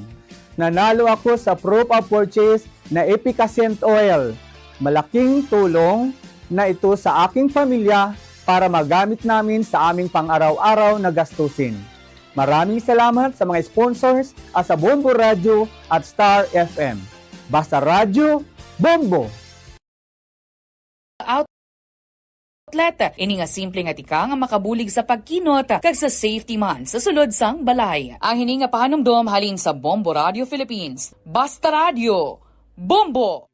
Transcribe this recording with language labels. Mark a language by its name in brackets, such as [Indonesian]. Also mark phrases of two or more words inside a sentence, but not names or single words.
[Filipino] Nanalo ako sa [English] proof of purchase [Filipino] na efficacent oil. Malaking tulong na ito sa aking pamilya para magamit namin sa aming pang-araw-araw na gastusin. Maraming salamat sa mga sponsors at sa Bombo Radio at Star FM. Basta Radyo Bombo! [Hiligaynon] atleta. Ini nga simple nga tika nga makabulig sa pagkinot kag sa safety man sa sulod sang balay. Ang hini nga pahanumdom halin sa Bombo Radio Philippines. Basta Radio, Bombo!